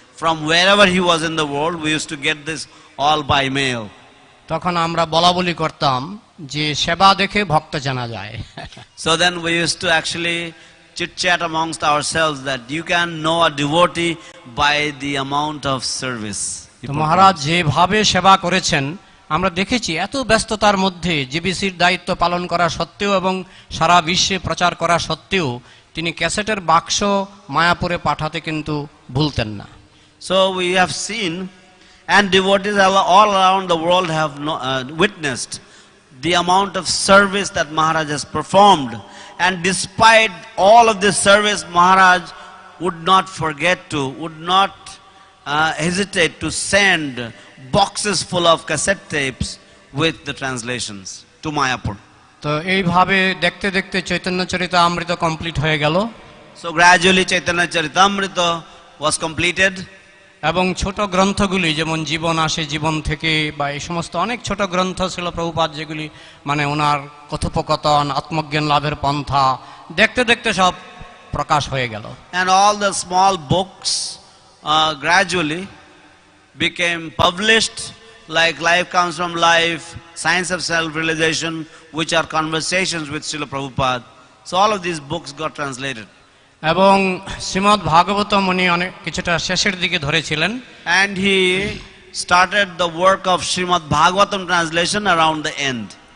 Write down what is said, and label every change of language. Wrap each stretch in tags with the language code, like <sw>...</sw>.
<en>From wherever he was in the world, we used to get this all by mail.</en> <bn>তখন আমরা বলা বলি করতাম যে সেবা দেখে ভক্ত জানা যায়।</bn> <en>So then we used to actually chit chat amongst ourselves that you can know a devotee by the amount of service.</en> <bn>তো মহারাজ যেভাবে সেবা করেছেন আমরা দেখেছি এত ব্যস্ততার মধ্যে জিবিসির দায়িত্ব পালন করা সত্ত্বেও এবং সারা বিশ্বে প্রচার করা সত্ত্বেও তিনি ক্যাসেটের বাক্স মায়াপুরে পাঠাতে কিন্তু ভুলতেন না।</bn> <en>So we have seen, and devotees all around the world have witnessed the amount of service that Maharaj has performed. And despite all of this service, Maharaj would not hesitate to send boxes full of cassette tapes with the translations to Mayapur.</en> <bn>তো এইভাবে দেখতে দেখতে Chaitanya Charitamrita complete হয়ে গেল।</bn> <en>So gradually Chaitanya Charitamrita was completed.</en> <bn>এবং ছোট গ্রন্থগুলি যেমন জীবন আসে জীবন থেকে বা এই সমস্ত অনেক ছোট গ্রন্থ ছিল প্রভুপাদ যেগুলি মানে ওনার কথোপকথন আত্মজ্ঞান লাভের পন্থা দেখতে দেখতে সব প্রকাশ হয়ে গেল।</bn> <en>And all the small books gradually became published, like Life Comes from Life, Science of Self-Realization, which are conversations with Srila Prabhupada. So all of these books got translated.</en> <bn>এবং শ্রীমদ্ ভাগবতম উনি অনেক কিছুটা শেষের দিকে ধরেছিলেন।</bn> <en>And he started the work of Srimad Bhagavatam translation around the end.</en>